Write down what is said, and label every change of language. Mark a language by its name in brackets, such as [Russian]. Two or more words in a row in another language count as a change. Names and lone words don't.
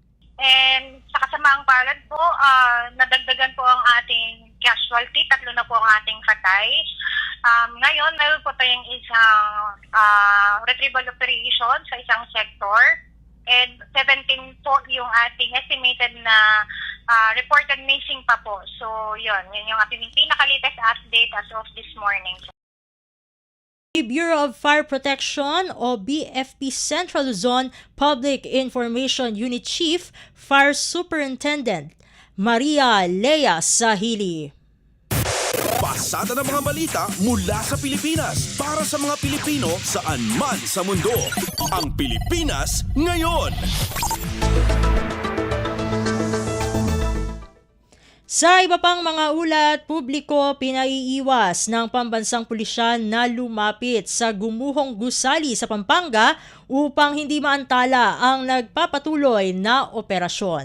[Filipino] And sa kasamaang palad po, nadagdagan po ang ating casualty, 3 na po ang ating patay. Ngayon, meron po tayong isang [English] retrieval operation [Filipino] sa isang sector and 17 po yung ating estimated na [English] reported missing [Filipino] pa po. So, yun yung ating pinaka- [English] latest update as of this morning. [Filipino] Bureau of Fire Protection o BFP Central Luzon Public Information Unit Chief Fire Superintendent Maria Lea Sahili. Pasada ng mga balita mula sa Pilipinas para sa mga Pilipino saan man sa mundo. Ang Pilipinas ngayon. Sa iba pang mga ulat, publiko pinaiiwas ng pambansang pulisyan na lumapit sa gumuhong gusali sa Pampanga upang hindi maantala ang nagpapatuloy na operasyon.